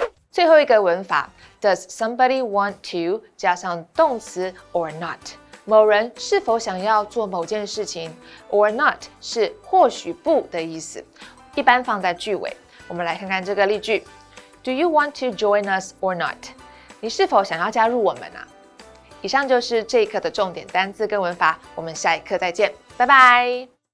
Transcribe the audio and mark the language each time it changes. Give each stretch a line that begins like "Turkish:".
Chinese: 最后一个文法
English: Does somebody want to
Chinese: 加上动词 or not 某人是否想要做某件事情 or not 是或许不的意思，一般放在句尾。我们来看看这个例句
English: Do you want to join us or not?
Chinese: 你是否想要加入我们啊？以上就是这一课的重点单字跟文法，我们下一课再见，拜拜。